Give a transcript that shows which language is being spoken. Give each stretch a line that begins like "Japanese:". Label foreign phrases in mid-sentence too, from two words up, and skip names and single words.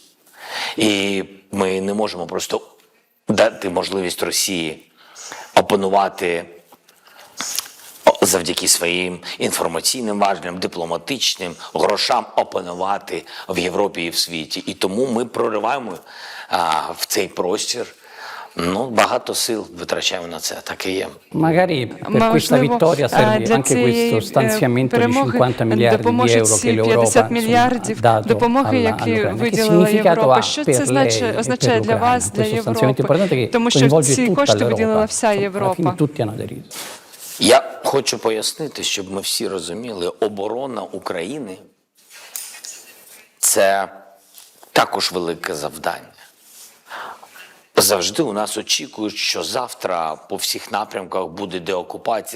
Ukrainian: І ми не можемо просто дати можливість Росії опанувати завдяки своїм інформаційним важелям, дипломатичним грошам опанувати в Європі і в світі. І тому ми прориваємо в цей простір. Багато сил витрачаємо на це, так і є.
Italian: Magari per questa vittoria serve anche questo stanziamento di 50 miliardi di euro che l'Europa ha dato all'Ucraina. Che significato ha per lei e per l'Ucraina? Questo stanziamento importante che coinvolge tutta l'Europa. Alla fine tutti hanno aderito.
Ukrainian: Я хочу пояснити, щоб ми всі розуміли, оборона України – це також велике завдання. Завжди у нас очікують, що завтра по всіх напрямках буде деокупація.